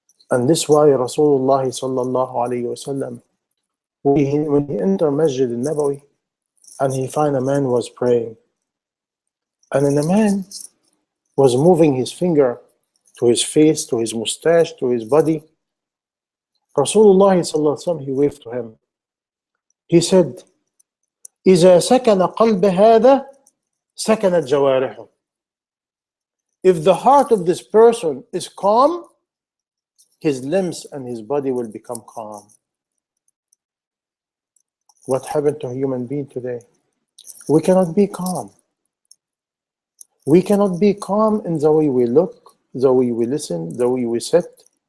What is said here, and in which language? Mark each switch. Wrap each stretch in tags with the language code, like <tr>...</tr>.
<en>And this is why Rasulullah sallallahu alayhi wasallam, when he entered Masjid al-Nabawi, and he found a man was praying, and then the man was moving his finger to his face, to his mustache, to his body. Rasulullah sallallahu alayhi wasallam, he waved to him. He said,</en> <ar>إِذَا سَكَنَ قَلْبَ هَذَا سَكَنَتْ جَوَارِحُ.</ar> <en>If the heart of this person is calm, his limbs and his body will become calm. What happened to a human being today? We cannot be calm. We cannot be calm in the way we look, the way we listen, the way we sit.</en>